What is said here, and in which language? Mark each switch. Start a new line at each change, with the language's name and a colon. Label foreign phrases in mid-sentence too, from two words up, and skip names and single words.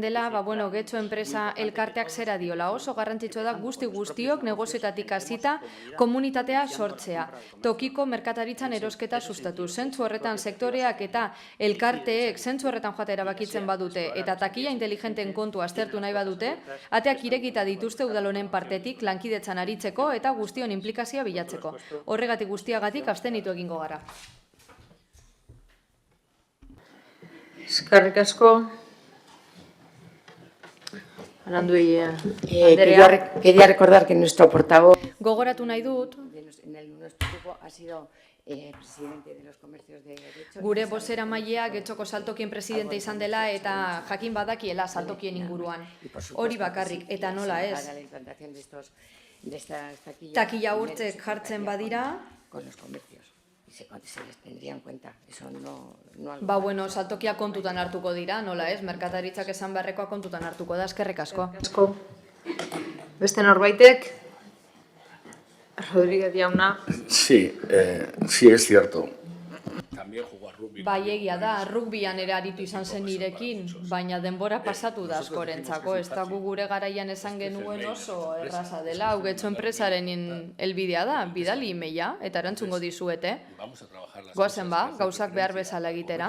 Basque: dela, Getxo enpresa elkarteak zera diola, oso garrantzitsua da guztiok negozioetatik hasita komunitatea sortzea, tokiko merkataritzan erosketa sustatu, zentzu horretan sektoreak eta elkarteek zentzu horretan joate erabakitzen badute, eta takila inteligenten kontu aztertu nahi badute, ateak irekita dituzte udalonen partetik lankidetzan aritzeko eta guztion implikazioa bilatzeko. Horregatik guztiagatik abstenitu egingo gara. Eskerrik asko.
Spanish: Quería recordar que nuestro portavoz...
Basque: Gogoratu nahi dut,
Spanish: nuestro grupo ha sido presidente de los comercios de Getxo.
Basque: Gure bozeramaileak Getxoko saltokien presidente izan dela eta jakin badakiela saltokien inguruan. Hori bakarrik, eta nola ez. Takila urtzek jartzen badira,
Spanish: Con los comercios. Y se les tendría en cuenta. Eso no
Basque: saltokia kontutan hartuko dira, nola ez, merkataritzak esan beharrekoa kontutan hartuko da, eskerrik asko. Beste norbaitek? Rodríguez jauna.
Spanish: Sí, sí es cierto.
Basque: Bai, egia da, rugbyan ere aritu izan zen nirekin, baina denbora pasatu da askorentzako, ez da gure garaian esan genuen oso erraza dela, hau Getxo enpresaren helbidea da, bidali emaila, eta erantzungo dizuete. Goazen gauzak behar bezala egitera.